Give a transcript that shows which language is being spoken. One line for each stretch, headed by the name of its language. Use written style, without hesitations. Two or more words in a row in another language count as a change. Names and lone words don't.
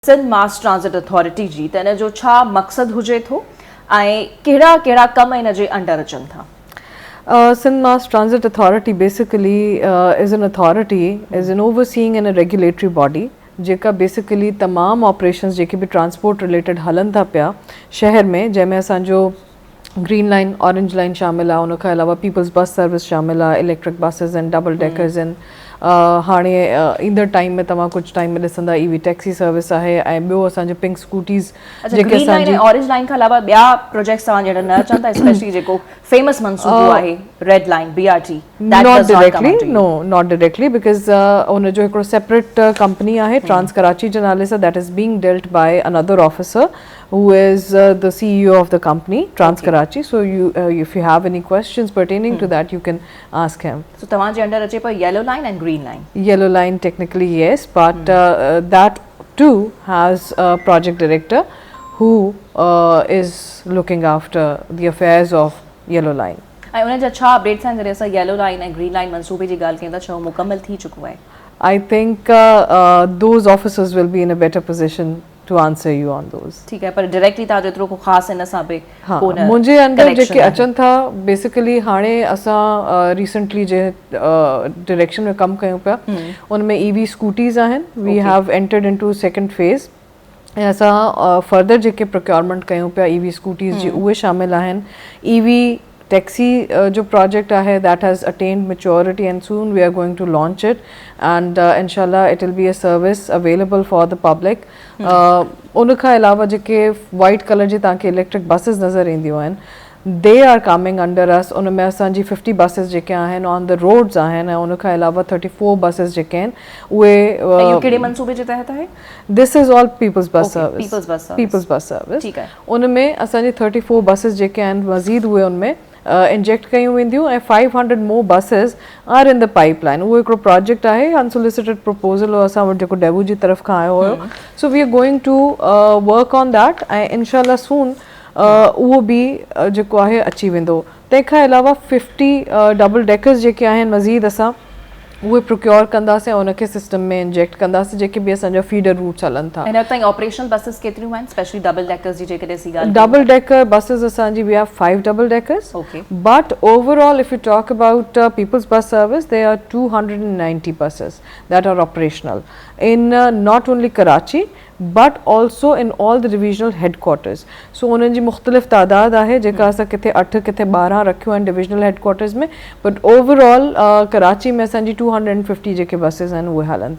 Sindhi: सिंध मास ट्रांसिट अथॉरिटी जी त इन जो छा मक़सदु हुजे थो ऐं कहिड़ा कहिड़ा कम इन जे अंडर अचनि था?
English: Sindh Mass Transit Authority basically is an authority, is an overseeing and a regulatory body
Sindhi: जेका बेसिकली तमाम ऑपरेशंस जेके भी
English: transport related
Sindhi: हलन था पिया शहर में, जंहिंमें असांजो ग्रीन लाइन ऑरेंज लाइन शामिल आहे, उन खां अलावा पीपल्स बस सर्विस शामिल आहे,
English: electric buses
Sindhi: आहिनि,
English: double deckers
Sindhi: आहिनि, हाणे ईंदड़ टाइम में तव्हां कुझु टाइम में ॾिसंदा
English: EV taxi service
Sindhi: आहे, ऐं ॿियो असांजो
English: pink scooties
Sindhi: जेके असांजी ऑरेंज लाइन खां अलावा ॿिया प्रोजेक्ट्स तव्हां जहिड़ा न अचनि था, स्पेशली जेको फेमस मंसूबो आहे रेड लाइन BRT?
English: not directly because
Sindhi: उनजो हिकिड़ो
English: separate company
Sindhi: आहे ट्रांस कराची जे नाले सां,
English: that is being dealt by another officer who is the CEO of the company, Trans Karachi. So if you have any questions pertaining to that, you can ask him.
Sindhi: So तव्हांजे अंडर अचे पर yellow line and green line?
English: Yellow line technically yes, but that too has a project director who is looking after the affairs of yellow line.
Sindhi: ऐं उन जा छा अपडेट्स आहिनि जॾहिं असां येलो लाइन ऐं ग्रीन लाइन मंसूबे जी ॻाल्हि कयूं था, छा मुकमल थी चुको आहे?
English: I think those officers will be in a better position to answer you on those.
Hindi: ठीक है,
Sindhi: पर डायरेक्टली तव्हां जेतिरो को ख़ासि इन सां बि कोन मुंहिंजे अंदर जेके अचनि था बेसिकली हाणे असां रिसेंटली जे डायरेक्शन में कमु कयूं पिया, उनमें
English: EV scooties
Sindhi: आहिनि,
English: we have entered into second phase,
Sindhi: ऐं असां फर्दर जेके प्रोक्योरमेंट कयूं पिया
English: EV scooties
Sindhi: जी उहे शामिल आहिनि.
English: EV taxi
Sindhi: जो प्रोजेक्ट आहे
English: that has attained maturity and soon we are going to launch it and inshallah it will be a service available for the public.
Sindhi: उन खां अलावा जेके
English: white colour
Sindhi: जी तव्हांखे
English: electric buses
Sindhi: नज़र ईंदियूं आहिनि,
English: they are coming under us.
Sindhi: उन में असांजी 50 बसिस जेके आहिनि
English: on the roads
Sindhi: आहिनि, ऐं उन खां अलावा 34 बसिस जेके आहिनि उहे कहिड़े मंसूबे जे तहत आहे?
English: this is all Peoples Bus Service. Peoples Bus Service. पीपल्स बस सर्विस.
Sindhi: ठीक आहे. उन में असांजी 34 बसिस जेके आहिनि मज़ीद उहे उनमें इंजेक्ट कयूं वेंदियूं, ऐं
English: 500 more buses are in the pipeline.
Sindhi: उहो हिकिड़ो प्रोजेक्ट आहे,
English: unsolicited proposal
Sindhi: हो असां वटि जेको डेबू जी तरफ़ खां आयो हुयो.
English: so we are going to work on that,
Sindhi: ऐं इंशाल्लाह सून उहो बि जेको आहे अची वेंदो. तंहिंखां अलावा 50
English: double deckers
Sindhi: जेके आहिनि मज़ीद असां उहे प्रोक्योर कंदासीं, उनखे सिस्टम में इंजेक्ट कंदासीं, जेके बि असांजा
English: feeder routes
Sindhi: हलनि था. हिन वक़्तु ताईं
English: operational buses
Sindhi: केतिरियूं आहिनि, स्पेशली
English: double deckers
Sindhi: जी जेकॾहिं सी ॻाल्हि?
English: double decker buses असांजी we have 5 double deckers, but overall if you talk about Peoples Bus Service there are 290 buses that are operational in not only Karachi but also in all the divisional headquarters.
Sindhi: So उन्हनि जी मुख़्तलिफ़ तादाद आहे जेका असां किथे 8 किथे 12 रखियूं आहिनि
English: divisional headquarters
Sindhi: में,
English: but overall
Sindhi: कराची में असांजी 250 जेके बसिस आहिनि उहे हलनि थियूं.